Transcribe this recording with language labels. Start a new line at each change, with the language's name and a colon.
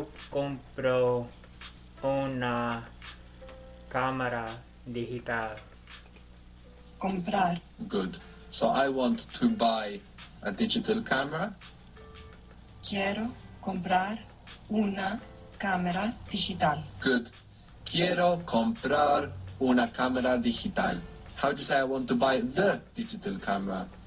Spanish: Compro una cámara digital. Comprar.
English: Good. So I want to buy a digital camera.
Spanish: Quiero comprar una cámara digital.
English: Good.
Spanish: Quiero comprar una cámara digital.
English: How do you say I want to buy the digital camera?